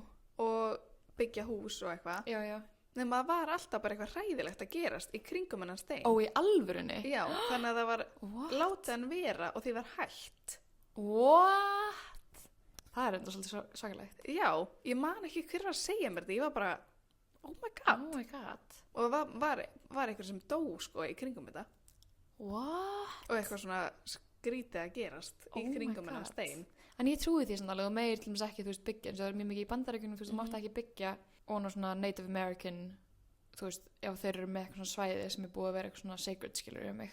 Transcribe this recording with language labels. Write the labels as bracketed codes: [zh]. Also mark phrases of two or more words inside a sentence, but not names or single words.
[is] og byggja hús og eitthvað. já, já. Nefnum að það var alltaf bara eitthvað hræðilegt að gerast í kringum hennan stein. Ó, í alvörunni? Já, þannig að það var [en] What? [is] látið hann vera og því var hægt. [en] What? [is] Það er enda svolítið svakalegt. Já, ég man ekki hver var að segja mér þetta, ég var bara, [en] oh my god. Oh my god. [is] Og það var eitthvað sem dó sko í kringum þetta [en] What? [is] og eitthvað svona skrítið að gerast [en] Oh [is] í [en] my [is] kringum hennan [en] God. [is] stein. En ég trúi því svona alveg og meir til dæmis ekki, þú veist, byggja eins og það er mjög mikið í Bandaríkjunum, þú veist, þú mátt ekki byggja og svona Native American, þú veist, ef þeir eru með eitthvað svona svæði sem er búið að vera eitthvað svona sacred, skilur mig.